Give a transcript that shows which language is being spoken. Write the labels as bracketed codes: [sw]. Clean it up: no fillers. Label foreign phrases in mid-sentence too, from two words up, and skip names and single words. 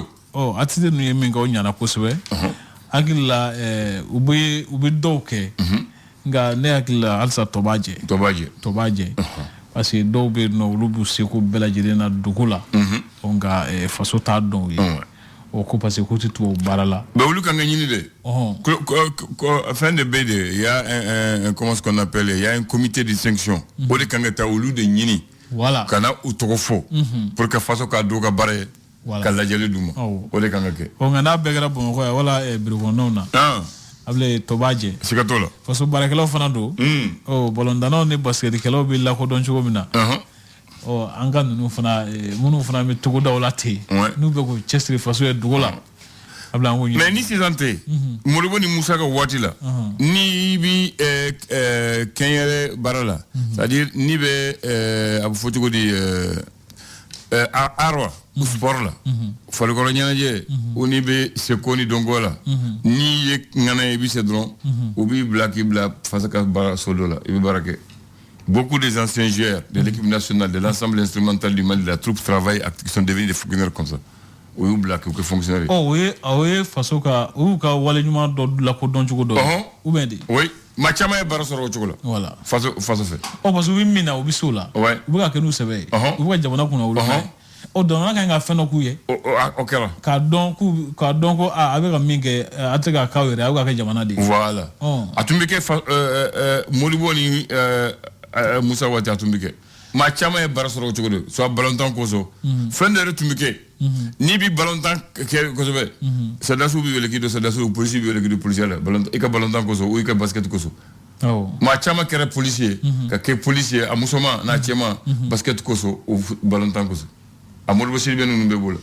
[bm] atite ninnu ye min kɛ o ɲana kosɛbɛ hakili la u bɛ dɔw kɛ nka ne hakili la halisa tɔ b'a jɛ [fr] parce que [bm] dɔw bɛ yen nɔ olu b'u seko bɛɛ lajɛlen na dugu la nka faso t'a dɔn u ye o ko [fr] parce que [bm] k'u tɛ tubabu baara la mais olu kan ka ɲini de fin de bɛ de [fr] il y a un comment ce qu'on appelle il y a un comité de sanction [bm] o de kan ka taa olu de ɲini voilà kana u tɔgɔ fɔ [fr] pour que [bm] faso ka do ka baara ye ka lajɛli d'u ma o de kan ka kɛ nka n'a bɛɛ kɛra bamakɔ yan wala birikɔnɔnaw na abile tɔ b'a jɛ sigatɔ la faso baarakɛlaw fana don bɔlɔndanaw ni basiketikɛlaw bɛ lakodɔn cogo min na an ka ninnu fana minnu fana bɛ togodaw la ten n'u bɛ k'u cɛsiri faso ye dugu la abile an k'o ɲini mais ni sisan tɛ Modibo ni Musa ka waati la ni bi kɛnyɛrɛ baara la [fr] c'est à dire [bm] ni bɛ a bɛ fɔ cogo di arwa sport la farikolo ɲɛnajɛ o ni bɛ seko ni dɔnko la ni ye ŋana ye i bɛ se dɔrɔn u b'i bila k'i bila fasa ka baara so dɔ la i bɛ baara kɛ [fr] beaucoup des anciens joueurs de l'équipe nationale de l'ensemble instrumental du Mali de la troupe travaillent qui sont devenus des fonctionnaires comme ça [bm] o y'u bila k'u kɛ fonctionnaire o ye faso ka u y'u ka wale ɲuman dɔ lakodɔn cogo dɔ [fr] ou bien [bm] de oui maa caman ye baara sɔrɔ o cogo la voilà faso fɛ [fr] parce que [bm] u bɛ min na u bɛ se o la u bɛ ka kɛ n'u sɛbɛ ye u bɛ ka jamana kunna olu fɛ jamana kan ka fɛn dɔ k'u ye o kɛra k'a dɔn ko a bɛ ka min kɛ a tɛ ka k'aw yɛrɛ a bɛ ka kɛ jamana de ye voilà a tun bɛ kɛ Modibo ni Musa waati a tun bɛ kɛ maa caman ye baara sɔrɔ o cogo de soit ballontan kosɔn fɛn dɔ yɛrɛ tun bɛ kɛ n'i bi ballontan kɛ kosɛbɛ sɛdasiw bɛ wele k'i don sɛdasiw polisi bɛ wele k'i don polisiya la i ka ballontan kosɔn ou i ka basket kosɔn maa caman kɛra polisi ye ka kɛ polisi ye a musoman n'a cɛman basket kosɔn o ballontan kosɔn a Modibo Sidibé ninnu bɛ b'o la